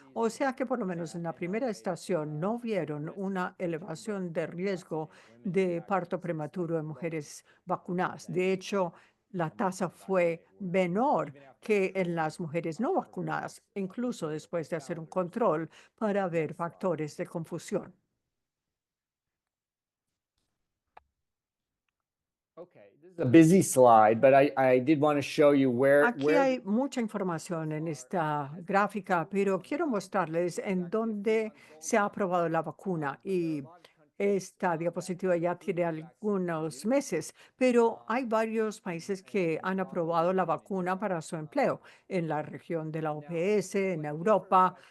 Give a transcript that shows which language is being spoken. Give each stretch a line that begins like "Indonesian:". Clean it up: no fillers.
Spanish: O sea que por lo menos en la primera estación no vieron una elevación de riesgo de parto prematuro en mujeres vacunadas. De hecho, la tasa fue menor que en las mujeres no vacunadas, incluso después de hacer un control para ver factores de confusión.
English: A busy slide, but I did want to show you
Spanish: Aquí hay mucha información en esta gráfica, pero quiero mostrarles en dónde se ha aprobado la vacuna. Y esta diapositiva ya tiene algunos meses, pero hay varios países que han aprobado la vacuna para su empleo en la región de la OPS, en Europa.